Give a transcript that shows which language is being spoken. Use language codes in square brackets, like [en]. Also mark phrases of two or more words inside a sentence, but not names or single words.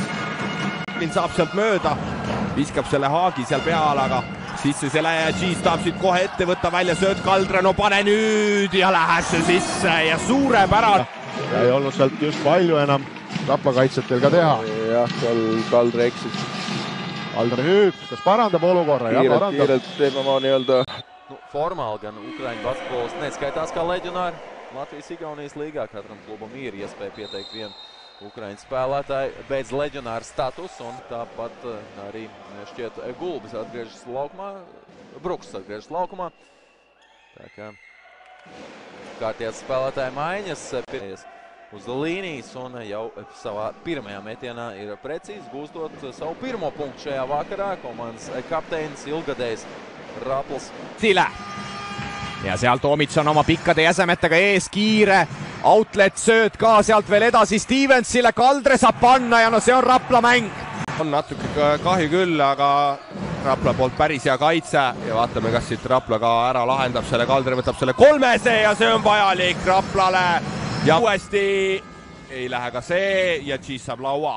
[et] Saab sealt mööda, viskab selle haagi seal peal, aga sisse selle ja Cheese tahab siit kohe ette võtta välja sööd Kaldre, no pane nüüd ja läheb see sisse ja suurepärane. Ja ei olnud sealt just palju enam Rapla kaitsetel ka teha. Jah, seal Kaldre eksis. Kaldre nüüd, kas parandab olukorra? Kiirelt teeb oma nii-öelda [lv] formāli gan Ukraiņu basketbols neskaitās kā leģionāri. Latvijas-Igaunijas līgā katram klubam ir iespēja pieteikt vienu Ukraiņu spēlētāju bez leģionāra status, un tāpat arī šķiet Gulbis atgriežas laukumā, Bruks atgriežas laukumā. Tā kā kārties spēlētāju maiņas uz līnijas un jau savā pirmajā metienā ir precīzi gūstot savu pirmo punktu šajā vakarā. Komandas kapteinis ilgadējs Raplas. Sile. [et] Ja seal Toomits on oma pikkade jäsemetega ees, kiire outlet sööd ka sealt veel edasi Stevensile, Kaldre saab panna ja no see on Rapla mäng. On natuke kahju küll, aga Rapla poolt päris hea kaitse ja vaatame, kas siit Rapla ka ära lahendab selle, Kaldre võtab selle kolmese ja see on vajalik Raplale ja uuesti ei lähe ka see ja Cheese saab laua.